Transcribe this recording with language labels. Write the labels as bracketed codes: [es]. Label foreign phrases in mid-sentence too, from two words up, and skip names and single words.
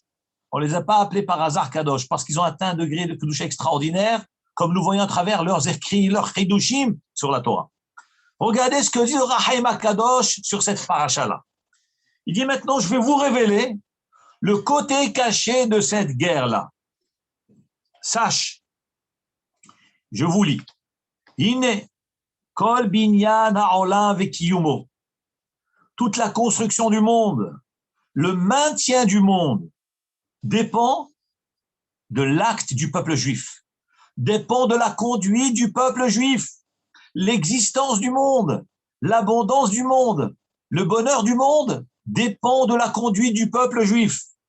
[fr] On ne les a pas appelés par hasard Kadosh, parce qu'ils ont atteint un degré de Kedusha extraordinaire, comme nous voyons à travers leurs écrits, leurs Chidushim sur la Torah. Regardez ce que dit le Rahaim HaKadosh sur cette paracha-là. Il dit maintenant, je vais vous révéler le côté caché de cette guerre-là. Sache, je vous lis. [he] Ine, כל בניין העולם וקיומו. [fr] Toute la construction du monde, le maintien du monde dépend de l'acte du peuple juif, dépend de la conduite du peuple juif, l'existence du monde, l'abondance du monde, le bonheur du monde dépend de la conduite du peuple juif.